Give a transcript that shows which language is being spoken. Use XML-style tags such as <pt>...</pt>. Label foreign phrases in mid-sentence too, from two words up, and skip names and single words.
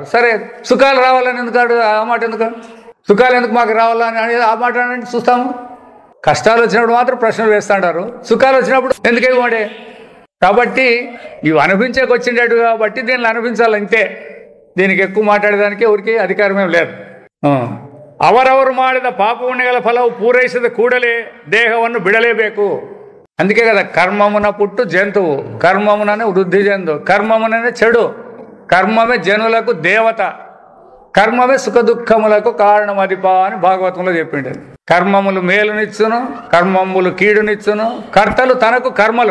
<te>సరే, సుఖాలు రావాలని ఎందుకు ఆ మాట ఎందుకు, సుఖాలు ఎందుకు మాకు రావాలని అనేది ఆ మాట అనేది చూస్తాము. కష్టాలు వచ్చినప్పుడు మాత్రం ప్రశ్నలు వేస్తుంటారు, సుఖాలు వచ్చినప్పుడు ఎందుకే వాడే. కాబట్టి ఇవి అనుభవించేకి వచ్చిండేటు కాబట్టి దీన్ని అనుభవించాలి అంతే. దీనికి ఎక్కువ మాట్లాడేదానికి ఎవరికి అధికారమేం లేదు.</te> <kn>ಅವರವರು ಮಾಡಿದ ಪಾಪಪುಣ್ಯಗಳ ಫಲವು ಪೂರೈಸಿದ ಕೂಡಲೇ ದೇಹವನ್ನು ಬಿಡಲೇಬೇಕು.</kn> <te>అందుకే కదా కర్మమున పుట్టు జంతువు, కర్మముననే వృద్ధి చెందు, కర్మముననే చెడు, కర్మమే జనులకు దేవత, కర్మమే సుఖ దుఃఖములకు కారణమదిపా అని భాగవతంలో చెప్పిండు. కర్మములు మేలునిచ్చును, కర్మములు కీడునిచ్చును, కర్తలు తనకు కర్మలు.</te>